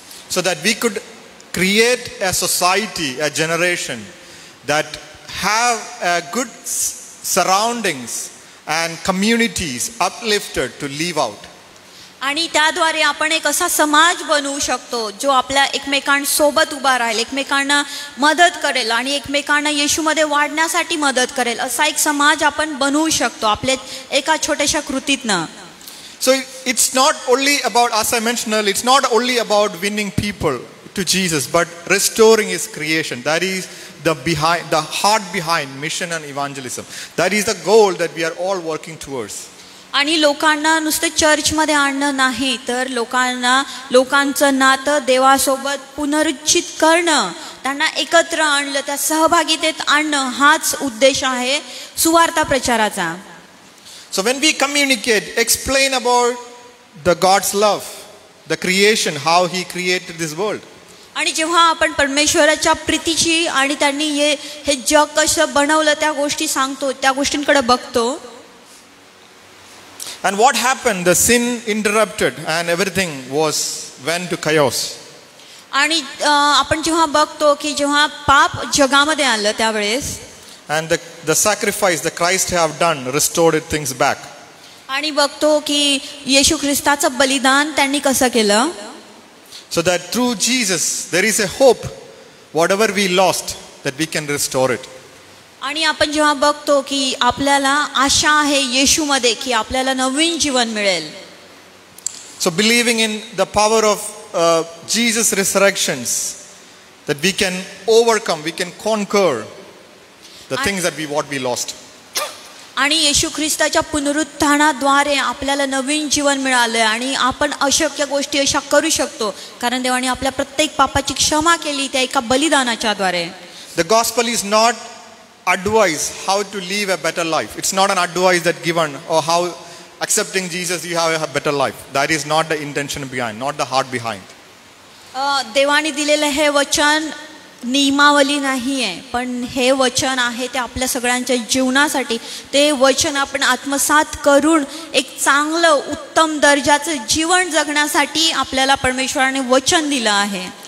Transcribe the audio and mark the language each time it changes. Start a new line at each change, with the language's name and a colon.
English: So that we could create a society, a generation that have a good surroundings and communities uplifted to live out.
Marathi: आणि त्याद्वारे आपण एक असा समाज बनवू शकतो जो आपल्या एकमेकांसोबत उभा राहील, एकमेकांना मदत करेल आणि एकमेकांना येशूमध्ये वाढण्यासाठी मदत करेल, असा एक समाज आपण बनवू शकतो आपल्या एका छोट्याशा कृतीतनं.
English: So it's not only about, as I mentioned earlier, it's not only about winning people to Jesus, but restoring his creation. That is the heart behind mission and evangelism. That is the goal that we are all working towards.
Marathi: आणि लोकांना नुसतं चर्चमध्ये आणणं नाही, तर लोकांचं नातं देवासोबत पुनरुज्जीत करणं, त्यांना एकत्र आणलं, त्या सहभागितेत आणणं, हाच उद्देश आहे सुवार्ता प्रचाराचा.
English: So when we communicate, explain about the God's love, the creation, how he created this world.
Marathi: आणि जेव्हा आपण परमेश्वराच्या प्रीतीची आणि त्यांनी हे जग कसं बनवलं त्या गोष्टी सांगतो, त्या गोष्टींकडे बघतो.
English: And what happened? The sin interrupted and everything went to chaos.
Marathi: आणि आपण जेव्हा बघतो की जेव्हा पाप जगामध्ये आलं त्यावेळेस,
English: and the sacrifice that Christ have done restored things back.
Marathi: आणि बघतो की येशू ख्रिस्ताचं बलिदान त्यांनी कसं केलं.
English: So that through Jesus there is a hope, whatever we lost, that we can restore it.
Marathi: आणि आपण जेव्हा बघतो की आपल्याला आशा आहे येशूमध्ये की आपल्याला नवीन जीवन मिळेल.
English: So believing in the power of Jesus' resurrections, that we can overcome, we can conquer the things that what we lost.
Marathi: आणि येशू ख्रिस्ताच्या पुनरुत्थानाद्वारे आपल्याला नवीन जीवन मिळालं आणि आपण अशक्य गोष्टी अशा करू शकतो, कारण देवाने आपल्या प्रत्येक पापाची क्षमा केली त्या एका बलिदानाच्या द्वारे.
English: The gospel is not advice how to live a better life. It's not an advice that given or how accepting Jesus you have a better life. That is not the intention behind, not the heart behind.
Marathi: देवाने दिलेलं हे वचन नियमावली नाही आहे, पण हे वचन आहे ते आपल्या सगळ्यांच्या जीवनासाठी. ते वचन आपण आत्मसात करून एक चांगलं उत्तम दर्जाचं जीवन जगण्यासाठी आपल्याला परमेश्वराने वचन दिलं आहे.